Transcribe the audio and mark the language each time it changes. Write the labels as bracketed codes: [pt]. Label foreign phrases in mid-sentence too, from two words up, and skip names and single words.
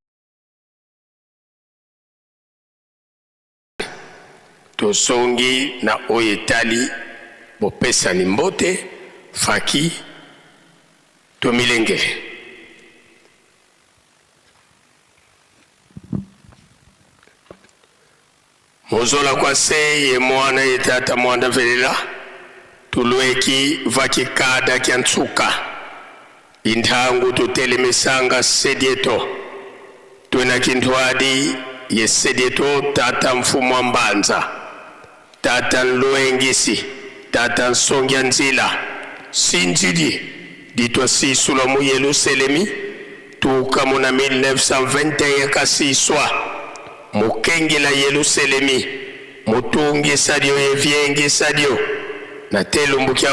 [ln] tosongi na oyo etali bopesani mbote faki tomilengele [kg] mozola kwa se ye mwana ye tata mwanda velela tulweki vaki kada kya ntsuka inthangu tutelemesanga sedieto twena kinthwadi ye sedieto tata mfumu wa mbanza tata nloengisi tata nsongya nzila sinjidi ditwa sisula mu Yerusalemi tukamu na 1921 kasiswa mukengela Yerusalemi mutungi sadio yevyengi sadio na telumbu kya